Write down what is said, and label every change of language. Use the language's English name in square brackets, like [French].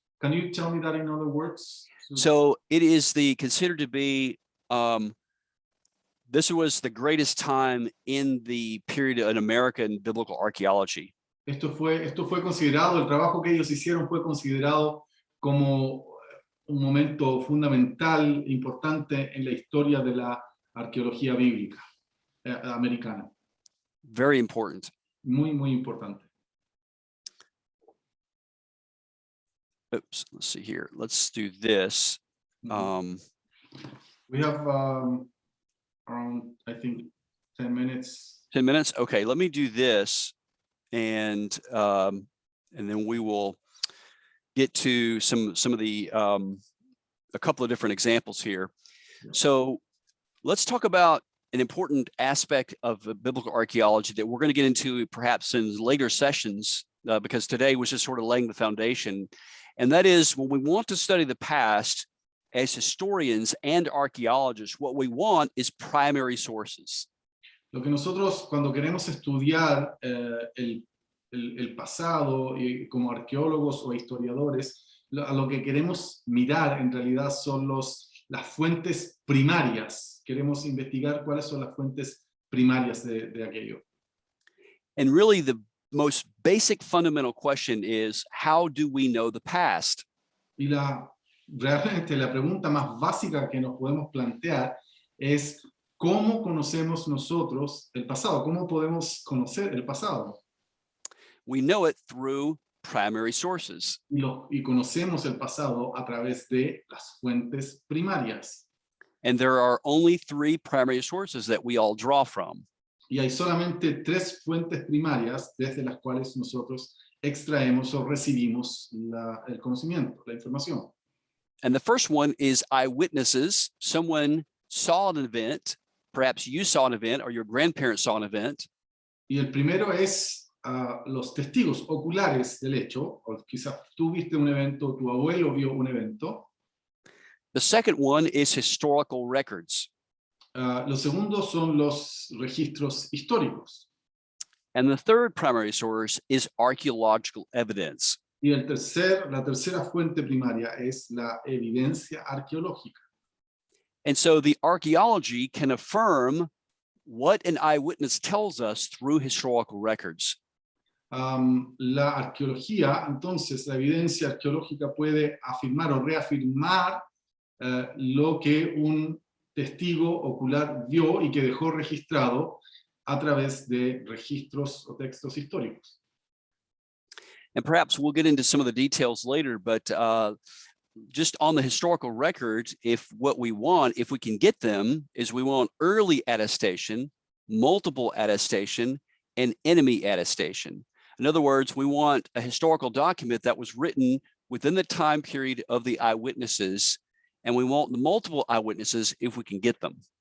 [English] Can you tell me that in other words? So it is considered to be, this was the greatest time in the period in American biblical archaeology. [Spanish] Esto fue considerado, el trabajo que ellos hicieron fue considerado como un momento fundamental, importante en la historia de la arqueología bíblica americana. [English] Very important. [Spanish] Muy, muy importante. [English] Oops, let's see here. Let's do this. We have around, I think, 10 minutes. 10 minutes? Okay, let me do this. And then we will get to some of the, a couple of different examples here. So let's talk about an important aspect of biblical archaeology that we're going to get into perhaps in later sessions, because today was just sort of laying the foundation. And that is, when we want to study the past as historians and archaeologists, what we want is primary sources. [Spanish] Lo que nosotros, cuando queremos estudiar el pasado y como arqueólogos o historiadores, a lo que queremos mirar en realidad son las fuentes primarias. Queremos investigar cuáles son las fuentes primarias de aquello. [English] And really the most basic fundamental question is, how do we know the past? [Spanish] Y realmente la pregunta más básica que nos podemos plantear es, ¿cómo conocemos nosotros el pasado? ¿Cómo podemos conocer el pasado? [English] We know it through primary sources. [Spanish] Y conocemos el pasado a través de las fuentes primarias. [English] And there are only 3 primary sources that we all draw from. [Spanish] Y hay solamente 3 fuentes primarias desde las cuales nosotros extraemos o recibimos el conocimiento, la información. [English] And the first one is eyewitnesses. Someone saw an event, perhaps you saw an event or your grandparents saw an event. [Spanish] Y el primero es los testigos oculares del hecho, o quizás tú viste un evento, tu abuelo vio un evento. [English] The second one is historical records. [Spanish] Lo segundo son los registros históricos. [English] And the third primary source is archaeological evidence. [Spanish] Y la tercera fuente primaria es la evidencia arqueológica. [English] And so the archaeology can affirm what an eyewitness tells us through historical records. [Spanish] La arqueología, entonces, la evidencia arqueológica puede afirmar o reafirmar lo que un testigo ocular vio y que dejó registrado a través de registros o textos históricos. [English] And perhaps we'll get into some of the details later, but just on the historical records, if we can get them, is we want early attestation, multiple attestation, and enemy attestation. In other words, we want a historical document that was written within the time period of the eyewitnesses, and we want the multiple eyewitnesses if we can get them.